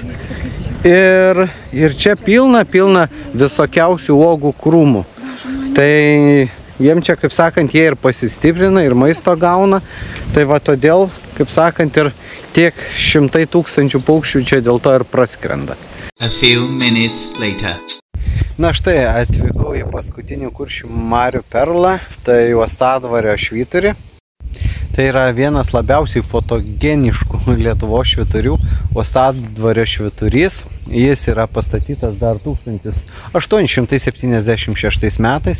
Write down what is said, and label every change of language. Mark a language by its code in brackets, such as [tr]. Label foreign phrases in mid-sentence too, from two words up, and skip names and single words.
[lt] Ir čia pilna visokiausių uogų krūmų. Tai jiem čia, kaip sakant, jie ir pasistiprina, ir maisto gauna. Tai va todėl, kaip sakant, ir tiek 100 000 paukščių čia dėl to ir praskrenda. [en] A few minutes later. [lt] Na štai, atvykau į paskutinį Kuršių marių perlą, tai Uostadvario švyturį. Tai yra vienas labiausiai fotogeniškų Lietuvos švyturių, Uostadvario švyturys. Jis yra pastatytas dar 1876 metais.